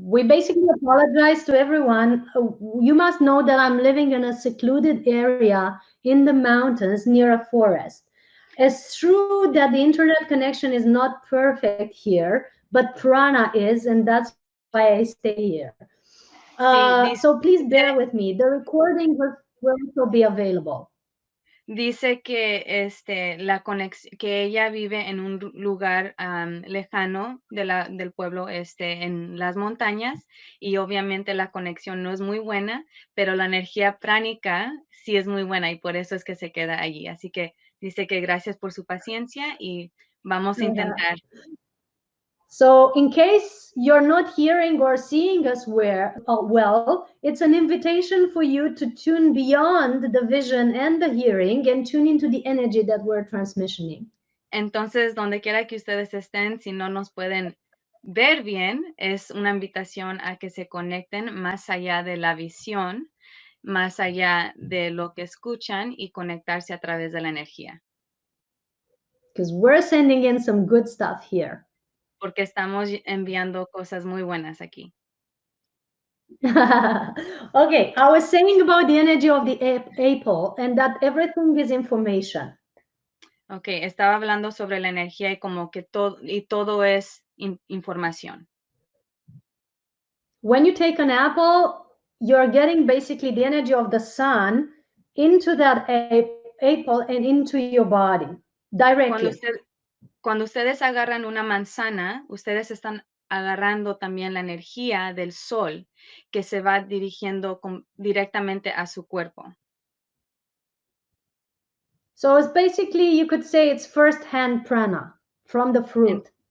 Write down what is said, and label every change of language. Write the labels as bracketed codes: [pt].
[en] we basically apologize to everyone. You must know that I'm living in a secluded area in the mountains near a forest. It's true that the internet connection is not perfect here, but prana is, and that's why I stay here. [es] Sí, [en] So please bear with me. The recording will also be available. [es] dice que que ella vive en un lugar lejano del pueblo, en las montañas, y obviamente la conexión no es muy buena, pero la energía pránica sí es muy buena y por eso es que se queda allí. Así que dice que gracias por su paciencia y vamos a intentar. [en] So in case you're not hearing or seeing us well, it's an invitation for you to tune beyond the vision and the hearing and tune into the energy that we're transmitting. [es] Entonces, donde quiera que ustedes estén, si no nos pueden ver bien, es una invitación a que se conecten más allá de la visión, más allá de lo que escuchan y conectarse a través de la energía. [en] Because we're sending in some good stuff here. [es] Porque estamos enviando cosas muy buenas aquí. [en] Okay, I was saying about the energy of the apple and that everything is information. [es] Ok, estaba hablando sobre la energía y como que todo es información. [en] When you take an apple, you're getting basically the energy of the sun into that apple and into your body [es] Cuando, [en] directly. [es] cuando ustedes agarran una manzana, ustedes están agarrando también la energía del sol que se va dirigiendo directamente a su cuerpo. [en] So it's basically, you could say it's first-hand prana from the fruit.